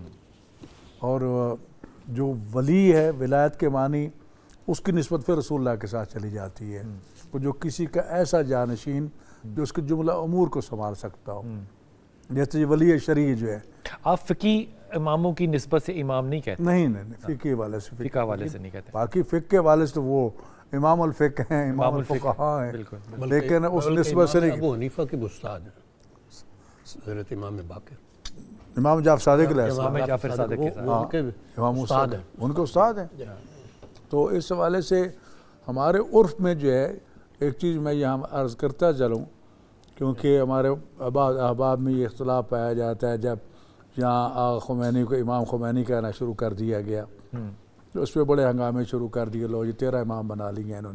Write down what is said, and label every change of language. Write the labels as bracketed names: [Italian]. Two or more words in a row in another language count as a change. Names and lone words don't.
[Urdu] اور جو ولی ہے, ولایت کے معنی اس کی نسبت پھر رسول اللہ کے ساتھ چلی جاتی ہے, وہ جو کسی کا ایسا جانشین جو اس کے جملہ امور کو سنبھال سکتا ہو, جیسے ولی شرعی جو ہے. آپ فقی اماموں کی نسبت سے امام نہیں کہتے؟ نہیں, فقہ والے سے, فقہ والے سے نہیں کہتے. باقی فقہ کے والے سے تو وہ امام الفقہ ہیں, امام الفقہاء ہیں, لیکن اس نسبت سے نہیں. ابو حنیفہ کے استاد ہیں. हज़रत इमाम बाक़िर, इमाम जाफ़र सादिक़ अलैहिस्सलाम, امام جعفر صادق کے ساتھ उनके इमाम استاد ہیں. ان کے استاد ہیں. تو اس حوالے سے ہمارے عرف میں جو ہے ایک چیز میں یہاں عرض کرتا چلوں، کیونکہ ہمارے احباب میں یہ اختلاف پایا جاتا ہے. جب یہاں خمینی کو امام خمینی کہنا شروع کر دیا گیا تو اس پر بڑے ہنگامے شروع کر دیے، لو جی 13 امام بنا لیے انہوں نے.